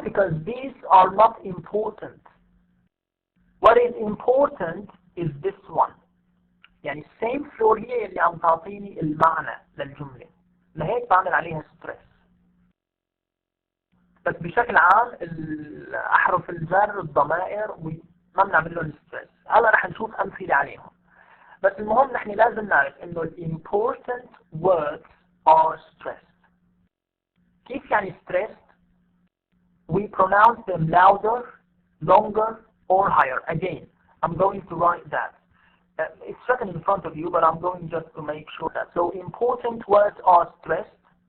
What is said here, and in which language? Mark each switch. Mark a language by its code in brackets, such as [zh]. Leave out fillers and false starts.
[en] Because these are not important. What is important is this one. [ar] يعني [en] same floor [ar] هي اللي عم تعطيني المعنى للجملة، لهيك بعمل عليها stress. بس بشكل عام أحرف الجر الضمائر ما بنعمل لهم ستريس. هلا رح نشوف أمثلة عليهم. بس المهم نحن لازم نعرف إنه [en] important words are stressed. [ar] كيف يعني [en] stressed؟ We pronounce them louder, longer, or higher. Again, I'm going to write that. It's written in front of you, but I'm going just to make sure that. So important words are stressed.